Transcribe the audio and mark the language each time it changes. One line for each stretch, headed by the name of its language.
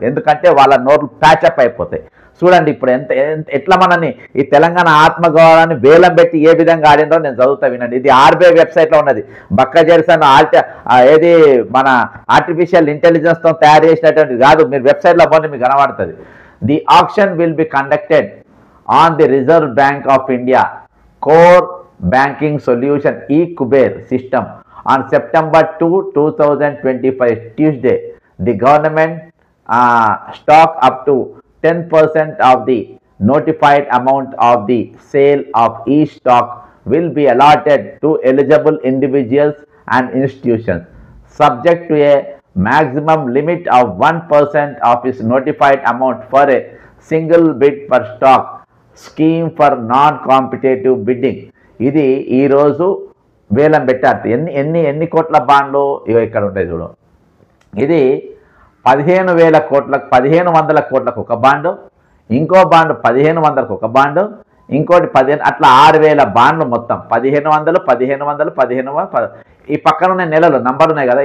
Telugu: ఎందుకంటే వాళ్ళ నోర్లు ప్యాచప్ అయిపోతాయి. చూడండి ఇప్పుడు ఎట్లా మనని ఈ తెలంగాణ ఆత్మగౌరవాన్ని వేలం పెట్టి ఏ విధంగా ఆడిందో నేను చదువుతా వినండి. ఇది ఆర్బీఐ వెబ్సైట్లో ఉన్నది. బక్క జెర్సన్ ఏది మన ఆర్టిఫిషియల్ ఇంటెలిజెన్స్తో తయారు చేసినటువంటిది కాదు. మీరు వెబ్సైట్లో పోతే మీకు కనబడుతుంది.
English: The auction will be conducted on the Reserve Bank of India Core Banking Solution eKuber system on September 2, 2025, Tuesday. The government stock up to 10% of the notified amount of the sale of each stock will be allotted to eligible individuals and institutions, subject to a maximum limit of 1% of its notified amount for a single bid per stock scheme for non-competitive bidding.
Telugu: ఇది ఈరోజు వేలం పెట్టారు. ఎన్ని కోట్ల బాండ్లు ఇవి ఇక్కడ ఉంటాయి చూడు. ఇది 15,000 కోట్లకు 1,500 కోట్లకు ఒక బాండు, ఇంకో బాండు 1,500కు ఒక బాండు, ఇంకోటి 15 అట్లా 6,000 బాండ్లు మొత్తం 1,500 1500 ఈ పక్కన ఉన్న నెలలు నంబర్ ఉన్నాయి కదా.